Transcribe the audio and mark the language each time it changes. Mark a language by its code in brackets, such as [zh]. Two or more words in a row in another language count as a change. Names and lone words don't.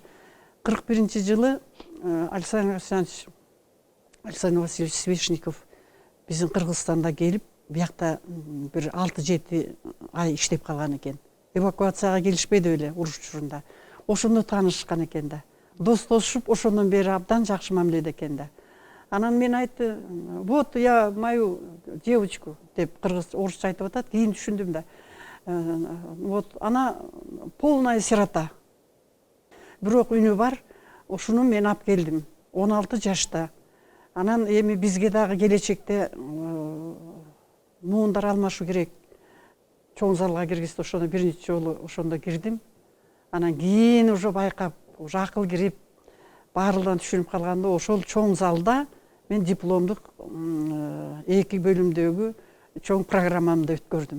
[ky] 41-жылы Александр Васильевич Свешников биздин Кыргызстанда келип, биякта бир 6-7 ай иштеп калган экен. Эвакуацияга келишпеди эле уруш учурунда. Ошондо таанышкан экен да. Достошуп, ошондон бери абдан жакшы мамиледе экен да. Анан мен айтты, [ru] вот я мою девочку [ky] деп кыргыз орусча айтып атат, кийин түшүндүм да. [ru] Вот она полная сирота. [ky] Бирок үнү бар, ошону мен алып келдим. 16 жашта. Анан эми бизге дагы келечекте муундар алмашу керек. Чоң залга киргизди, ошондо биринчи жолу ошондо кирдим. Анан кийин уже байкап, уже акыл кирип, баардыгынан түшүнүп калганда ошол чоң залда мен дипломдук 2 бөлүмдөгү чоң программамды өткөрдүм.